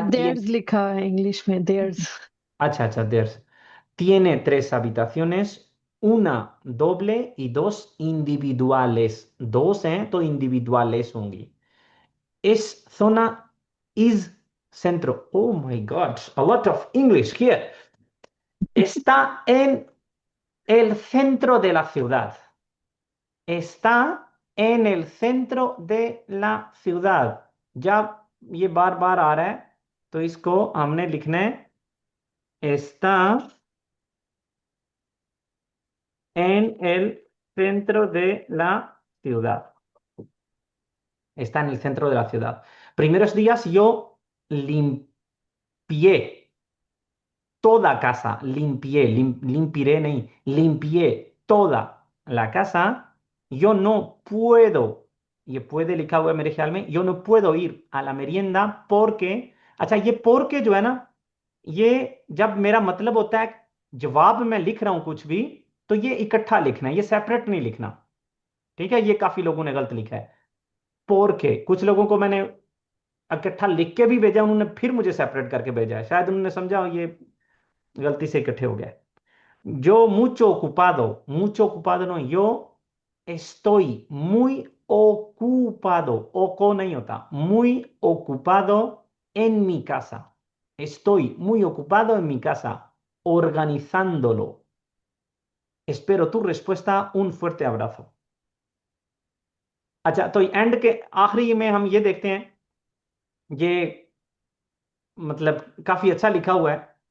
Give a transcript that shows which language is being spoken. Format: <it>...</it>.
<hi>Sir theirs लिखा है English में, देयर्स। अच्छा अच्छा</hi> <es>there's, tiene 3 habitaciones, una doble y 2 individuales, 2</es> <hi>हैं तो</hi> <es>individuales होंगी। Es zona is centro,</es> <en>oh my god, a lot of English here,</en> <es>está en el centro de la ciudad, está en el centro de la ciudad।</es> <hi>जब ये बार बार आ रहा है तो इसको हमने लिखना है</hi> <es>está en el centro de la ciudad, está en el centro de la ciudad। Primeros días yo limpié toda casa, limpiaré</es> <hi>नहीं,</hi> <es>limpié toda la casa। yo no puedo, ये puede लिखा हुआ है मेरे ख्याल में, yo no puedo ir a la merienda porque,</es> <hi>अच्छा ये porque जो है ना, ये जब मेरा मतलब होता है जवाब में लिख रहा हूं कुछ भी तो ये इकट्ठा लिखना है, ये सेपरेट नहीं लिखना, ठीक है। ये काफी लोगों ने गलत लिखा है porque, कुछ लोगों को मैंने इकट्ठा लिख के भी भेजा, उन्होंने फिर मुझे सेपरेट करके भेजा है, शायद उन्होंने समझा हो ये गलती से इकट्ठे हो गया है।</hi> <es>Yo mucho ocupado no, yo estoy muy ocupado, oco</es> <hi>नहीं होता,</hi> <es>muy ocupado en mi casa, estoy muy ocupado en mi casa organizándolo। espero tu respuesta, un fuerte abrazo।</es> <hi>अच्छा, तो एंड के आखिरी में हम ये देखते हैं, ये मतलब काफी अच्छा लिखा हुआ है,</hi>